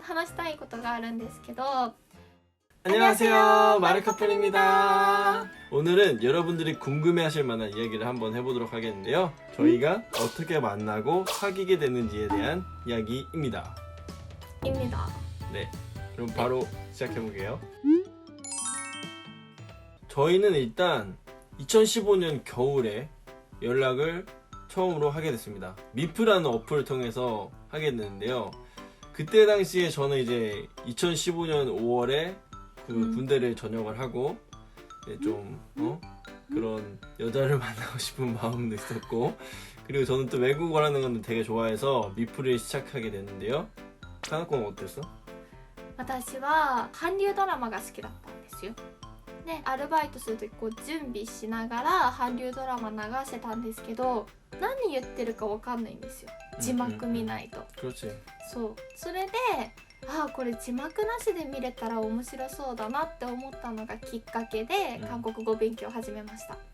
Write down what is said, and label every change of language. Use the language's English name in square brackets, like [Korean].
[Japanese] 話したいことがあるんですけど [Korean] 안녕하세요, 마르카플입니다. 오늘은 여러분들이 궁금해하실 만한 이야기를 한번 해보도록 하겠는데요. 저희가 어떻게 만나고 사귀게 됐는지에 대한 이야기입니다. 입니다. 네, 그럼 바로 시작해볼게요. 저희는 일단 2015년 겨울에 연락을 처음으로 하게 됐습니다. 미프라는 어플을 통해서 하게 됐는데요. 그때 당시에 저는 이제 2015년 5월에 그 군대를 전역을 하고 좀 그런 여자를 만나고 싶은 마음도 있었고, 그리고 저는 또 외국어라는 건 되게 좋아해서 미프를 시작하게 됐는데요. 카나코는 어땠어? [Japanese] 私は韓流ドラマが好きだったんですよ。でアルバイトする時こう準備しながら韓流ドラマ流してたんですけど、何言ってるかわかんないんですよ、字幕見ないと。 [Korean] 그렇지. [Japanese] そうそれでこれ字幕なしで見れたら面白そうだなって思ったのがきっかけで韓国語勉強を始めました。